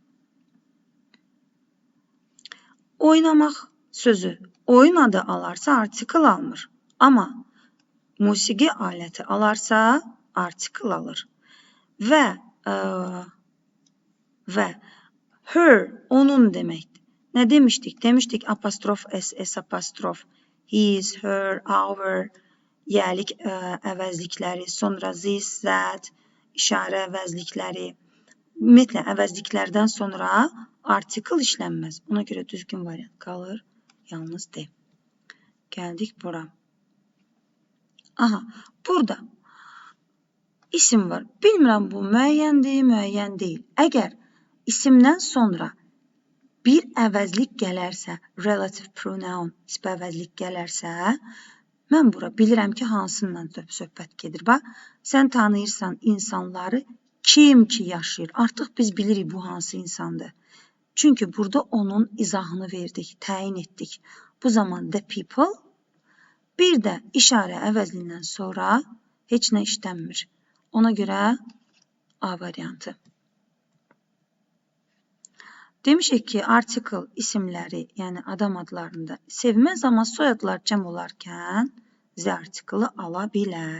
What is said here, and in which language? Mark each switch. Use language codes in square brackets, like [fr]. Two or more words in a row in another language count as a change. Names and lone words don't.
[az] Oynamaq sözü oyun adı alarsa artikl almır. Amma musiqi aləti alarsa artikl alır. Və her onun deməkdir. Nə demişdik? Demişdik apostrof s, s apostrof, [en] his, her, our, [az] yəlik əvəzlikləri, sonra [en] this, that, [az] işarə əvəzlikləri. Ümumiyyətlə, əvəzliklərdən sonra artikl işlənməz. Ona görə düzgün variant qalır. Yalnız D. Gəldik bura. Aha, burada isim var. Bilmirəm, bu müəyyəndir, müəyyən deyil. Əgər isimdən sonra bir əvəzlik gələrsə, [en] relative pronoun, [az] nisbi əvəzlik gələrsə, mən bura bilirəm ki, hansından söhbət gedir. Bax, sən tanıyırsan insanları, kim ki yaşayır. Artıq biz bilirik bu hansı insandır. Çünki burada onun izahını verdik, təyin etdik. Bu zaman [en] the people, [az] bir də işarə əvəzlindən sonra heç nə işlənmir. Ona görə A variantı. Demişik ki, article isimləri, yəni adam adlarında sevməz, amma soyadlar cəm olarkən Z artiklı ala bilər.